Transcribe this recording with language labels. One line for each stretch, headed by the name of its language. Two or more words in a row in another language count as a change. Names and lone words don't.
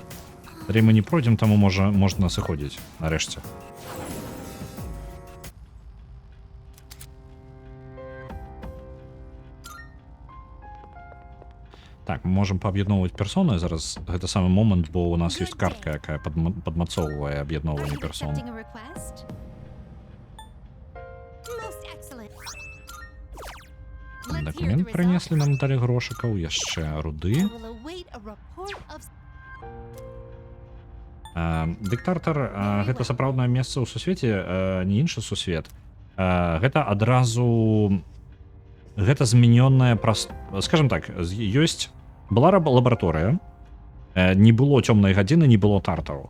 Belarusian: Далей мы не пройдзем, таму можна сыходзіць нарэшце. Так, мы можам пааб'ядноўваць персоны. Зараз гэта самы момант, бо у нас ёсць картка, якая падмацоўвае аб'ядноўванне персон.
English: Accepting a request? Most excellent. Let's hear
Belarusian: Дакумент
English: the
Belarusian: прынеслі
English: result.
Belarusian: нам далі грошыкаў, яшчэ
English: I
Belarusian: руды.
English: will await a report of
Belarusian: Дыктартар гэта сапраўднае месца ў сусвеце, не іншы сусвет. Гэта адразу гэта змянённая праз, скажем так, ёсць была лабараторыя, не было цёмнай гадзіны, не было тартару.